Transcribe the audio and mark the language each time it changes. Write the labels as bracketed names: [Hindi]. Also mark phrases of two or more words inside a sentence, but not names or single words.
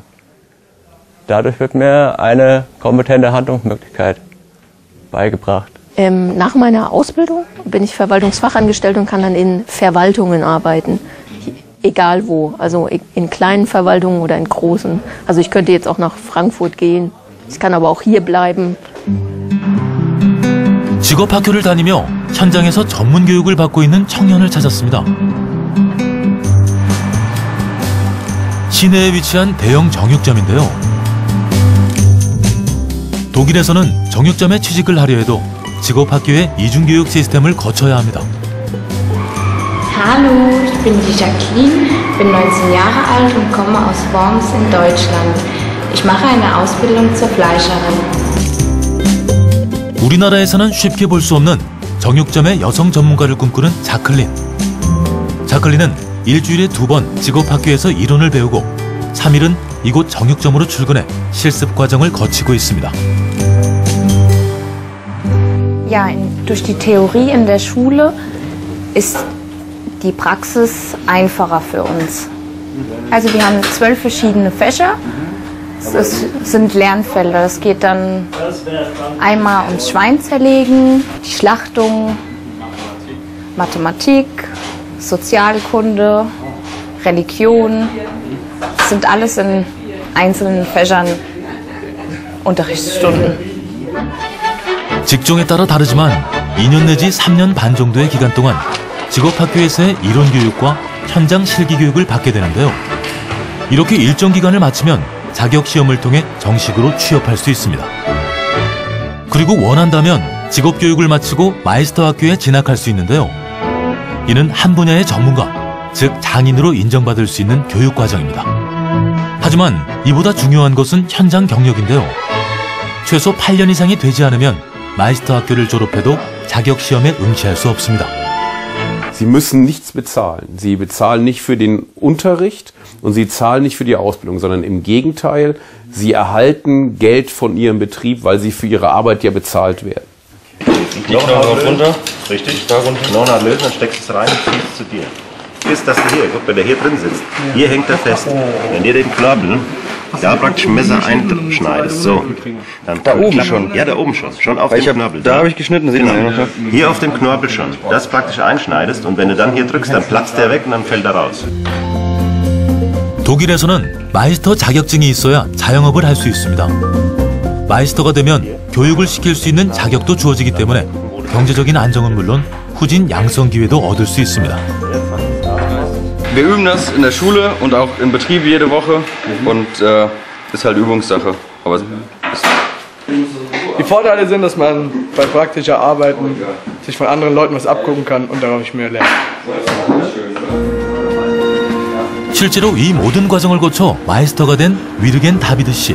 [German] Dadurch wird mir eine kompetente Handlungsmöglichkeit beigebracht. Nach meiner Ausbildung bin ich Verwaltungsfachangestellt und kann dann in Verwaltungen arbeiten. Egal wo, also in kleinen Verwaltungen oder in großen. Also ich könnte jetzt auch nach Frankfurt gehen. Ich kann aber auch hier bleiben. [Korean] 직업학교를 다니며 현장에서 전문 교육을 받고 있는 청년을 찾았습니다. 시내에 위치한 대형 정육점인데요. 독일에서는 정육점에 취직을 하려 해도 직업학교의 이중교육 시스템을 거쳐야 합니다. [German] Hallo, ich bin die Jacqueline, bin 19 Jahre alt und komme aus Worms in Deutschland. Ich mache eine Ausbildung zur Fleischerin. [Korean] 우리나라에서는 쉽게 볼 수 없는 정육점의 여성 전문가를 꿈꾸는 자클린. 자클린은 일주일에 2번 직업학교에서 이론을 배우고 3일은 이곳 정육점으로 출근해 실습 과정을 거치고 있습니다. [German] Ja, durch die Theorie in der Schule ist die Praxis einfacher für uns. Also wir haben 12 verschiedene Fächer. Es sind Lernfelder. Es geht dann einmal ums Schweinzerlegen, die Schlachtung, Mathematik, Sozialkunde, Religion. Das sind alles in einzelnen Fächern Unterrichtsstunden. [Korean] 직종에 따라 다르지만 2년 내지 3년 반 정도의 기간 동안 직업학교에서의 이론 교육과 현장 실기 교육을 받게 되는데요. 이렇게 일정 기간을 마치면 자격시험을 통해 정식으로 취업할 수 있습니다. 그리고 원한다면 직업교육을 마치고 마이스터 학교에 진학할 수 있는데요. 이는 한 분야의 전문가, 즉 장인으로 인정받을 수 있는 교육과정입니다. 하지만 이보다 중요한 것은 현장 경력인데요. 최소 8년 이상이 되지 않으면 마이스터 학교를 졸업해도 자격시험에 응시할 수 없습니다. [German] Sie müssen nichts bezahlen. Sie bezahlen nicht für den Unterricht und Sie zahlen nicht für die Ausbildung, sondern im Gegenteil, Sie erhalten Geld von Ihrem Betrieb, weil Sie für Ihre Arbeit ja bezahlt werden. Die Knochen runter. Richtig. Da runter. Knochen lösen, dann steckst du es rein und ziehst es zu dir. Bis dass du hier, guck, wenn der hier drin sitzt, hier hängt er fest. Wenn ihr den Knorpel Da praktisch ein Messer einschneidest. So. Dann Da oben schon? Ja, da oben schon. Schon auf dem Knorpel. Da habe ich geschnitten, sieht man ja noch. Hier auf dem Knorpel schon. Das praktisch einschneidest und wenn du dann hier drückst, dann platzt der weg und dann fällt er raus. [Korean] 독일에서는 마이스터 자격증이 있어야 자영업을 할 수 있습니다. 마이스터가 되면 교육을 시킬 수 있는 자격도 주어지기 때문에 경제적인 안정은 물론 후진 양성 기회도 얻을 수 있습니다. [German] Wir üben das in der Schule und auch im Betrieb jede Woche und ist halt Übungssache. Aber die Vorteile sind, dass man bei praktischer Arbeiten sich von anderen Leuten was abgucken kann und darauf mehr lernt. [Korean] 실제로 이 모든 과정을 거쳐 마이스터가 된 위르겐 다비드 씨.